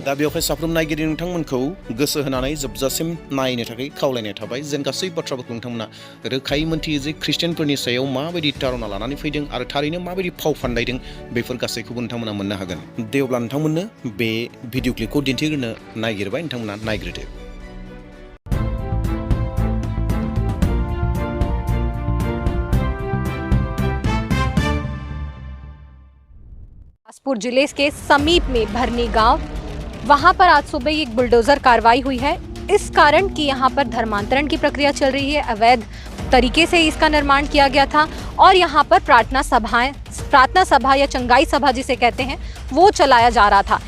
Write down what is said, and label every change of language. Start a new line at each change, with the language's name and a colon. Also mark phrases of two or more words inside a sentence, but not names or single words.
Bodo: दा बेवहाय साफ्रोम नायगिरि नोंथांमोनखौ गोसो होनानै जोबजासिम नायनो थाखाय खावलायनाय थाबाय। जेन गासै बाथ्राफोरखौ नोंथांमोना रोखायै मोनथियो जे ख्रिस्टियानफोरनि सायाव माबायदि तारना लानानै फैदों आरो थारैनो माबायदि फाव फान्दायदों, बेफोर गासैखौबो नोंथांमोना मोननो हागोन। दे अब्ला नोंथांमोननो बे
English: video clipखौ
Bodo: दिन्थिग्रोनो नागिरबाय, नोंथांमोना नायग्रोदो।
Hindi: बिलासपुर जिले के समीप में भरनी गांव, वहां पर आज सुबह एक बुलडोजर कार्रवाई हुई है। इस कारण कि यहां पर धर्मांतरण की प्रक्रिया चल रही है, अवैध तरीके से इसका निर्माण किया गया था और यहां पर प्रार्थना सभा या चंगाई सभा जिसे कहते हैं वो चलाया जा रहा था।